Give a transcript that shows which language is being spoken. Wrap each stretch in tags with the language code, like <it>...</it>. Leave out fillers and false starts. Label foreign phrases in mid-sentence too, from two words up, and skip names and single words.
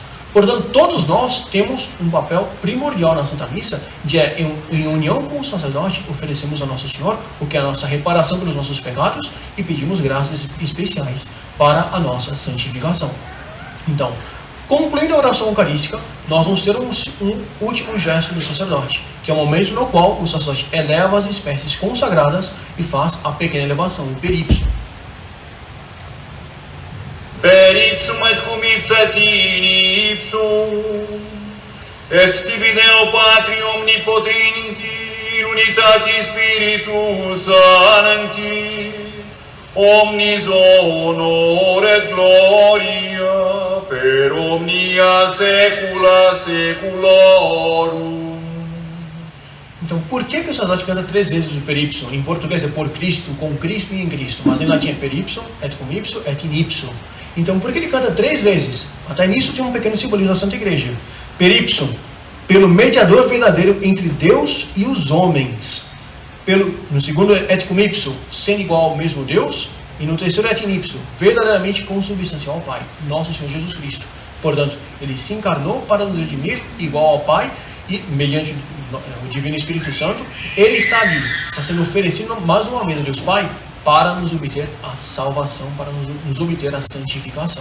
<pt>Portanto, todos nós temos um papel primordial na Santa Missa, de em união com o sacerdote, oferecemos a Nosso Senhor o que é a nossa reparação pelos nossos pecados e pedimos graças especiais para a nossa santificação. Então, concluindo a oração eucarística, nós vamos ter um último gesto do sacerdote, que é o momento no qual o sacerdote eleva as espécies consagradas e faz a pequena elevação, o peripso.</pt> <la>Per ipsum et cum ipsatini ipsum, est tibi Deo Patri omnipotenti, in unitati Spiritus Sancti, omnis honor et gloria, per omnia saecula saeculorum.</la> <pt>Então, por que o sacerdote canta 3 vezes o peripso? Em português é por Cristo, com Cristo e em Cristo, mas em latim é peripso,</pt> <la>et cum ipso, et in ipso.</la> <pt>Então, por que ele canta 3 vezes? Até nisso tem um pequeno simbolismo da Santa Igreja. Peripso, pelo mediador verdadeiro entre Deus e os homens. No segundo,</pt> <la>et cum ipso,</la> <pt>sendo igual ao mesmo Deus. E no terceiro,</pt> <la>et in ipso,</la> <pt>verdadeiramente consubstancial ao Pai, nosso Senhor Jesus Cristo. Portanto, ele se encarnou para nos redimir igual ao Pai, e mediante o Divino Espírito Santo, ele está ali, está sendo oferecido mais uma vez a Deus Pai para nos obter a salvação, para nos obter a santificação.</pt>